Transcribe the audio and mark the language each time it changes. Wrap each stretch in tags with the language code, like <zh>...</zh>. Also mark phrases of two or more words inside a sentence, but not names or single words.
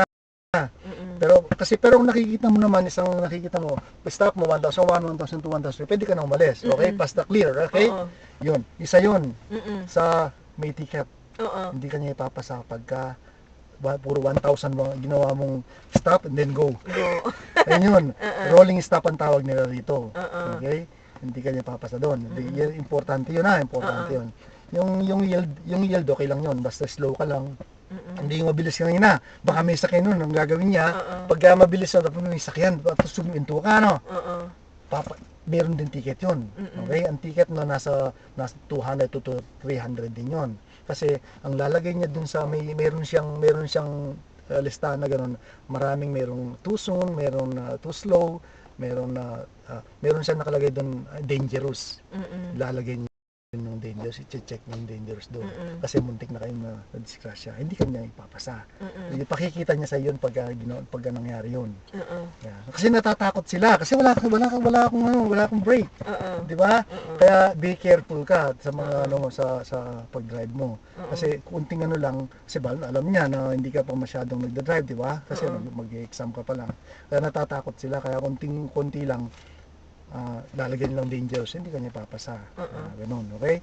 <tl>Pero kung nakikita mo naman, nakikita mo, stop mo, 1,001, 1,002, 1,003, pwede ka na umalis. Okay? Basta clear, okay? Yun, isa yun sa may ticket. Hindi ka niya ipapasa pagka puro 1,000 ginawa mong</tl> <en>stop and then go.</en> <tl>Ayun yun.</tl> <en>Rolling stop</en> <tl>ang tawag nila dito. Okay? Hindi ka niya papasa doon. Importante yun importante yun. Yung yield okay lang yun. Basta slow ka lang. Hindi yung mabilis ka na. Baka may sakyan nun. Ang gagawin niya, pagka mabilis na tapos may sakyan, tapos suminto ka, meron din ticket yun. Okay? Ang ticket nasa 200 to 300 din yun. Kasi ang lalagay niya dun sa meron siyang listahan na ganun. Maraming merong</tl> <en>too soon,</en> <tl>merong</tl> <en>too slow,</en> <tl>meron siyang nakalagay dun dangerous. Lalagay niya ng dangerous, i-check ng dangerous doon. Mm-mm. Kasi muntik na kayong na-disgrasya. Hindi kanya ipapasa. Mm-mm. Pakikita niya sa yun pagka nangyari yun. Oo. Yeah. Kasi natatakot sila kasi wala akong brake. Oo. 'Di ba? Oo. Kaya</tl> <en>be careful</en> <tl>ka sa mga sa pag-drive mo. Oo. Kasi kunting lang, kasi alam niya na hindi ka pa masyadong nagda-drive, 'di ba? Kasi Oo. mag-exam ka pa lang. Kaya natatakot sila, kaya konti lang lalagyan nilang dangerous, hindi kanya papasa. Ganun, okay?</tl>